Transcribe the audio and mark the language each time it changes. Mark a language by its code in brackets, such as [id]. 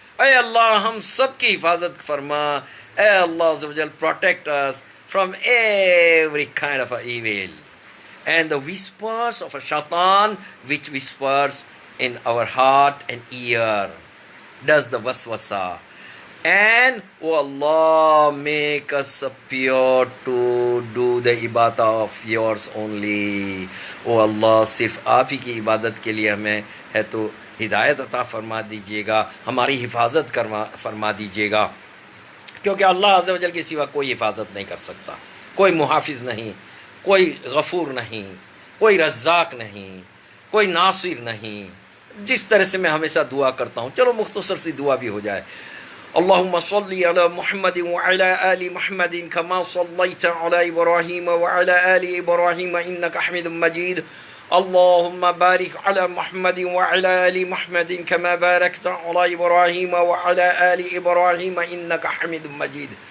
[ur] اے اللہ ہم سب کی حفاظت فرما, اے اللہ عز و جل [en] protect us from every kind of evil and the whispers of a shaitan which whispers in our heart and ear, does the waswasa. And, oh Allah, make us pure to do the ibadah of yours only. Oh Allah, [ur] صرف آپ ہی کی عبادت کے لیے ہمیں ہے تو ہدایت عطا فرما دیجیے گا, ہماری حفاظت فرما دیجیے گا, کیونکہ اللہ عز و جل کے سوا کوئی حفاظت نہیں کر سکتا, کوئی محافظ نہیں, کوئی غفور نہیں, کوئی رزاق نہیں, کوئی ناصر نہیں. جس طرح سے میں ہمیشہ دعا کرتا ہوں, چلو مختصر سی دعا بھی ہو جائے. [ar] اللهم صل على محمد وعلى آل محمد كما صليت على إبراهيم وعلى آل إبراهيم إنك حميد مجيد. اللهم بارك على محمد وعلى آل محمد كما باركت على إبراهيم وعلى آل إبراهيم إنك حميد مجيد.